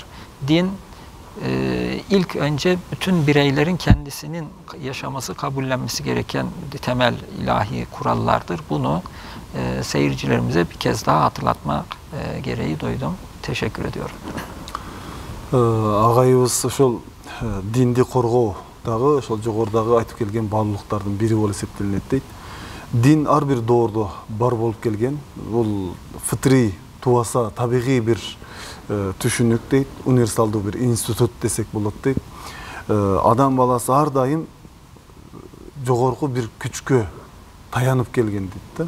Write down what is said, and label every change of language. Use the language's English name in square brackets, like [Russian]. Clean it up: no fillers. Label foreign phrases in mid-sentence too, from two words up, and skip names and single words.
[Turkish] Din ilk önce bütün bireylerin kendisinin yaşaması, kabullenmesi gereken temel ilahi kurallardır. Bunu seyircilerimize bir kez daha hatırlatmak gereği duydum. Teşekkür ediyorum. [Kyrgyz] Ağayыбыз ошол динди коргоо дагы ошол жогорудагы айтып келген баалуулуктардын бири болуп эсептелинет дейт. Дин ар бир доордо бар болуп келген. Бул фытри, тубаса, табигый бир түшүнүк дейт. Универсалдуу бир институт десек болот дейт. Адам баласы ар дайым жогорку бир күчкө таянып келген дейт да.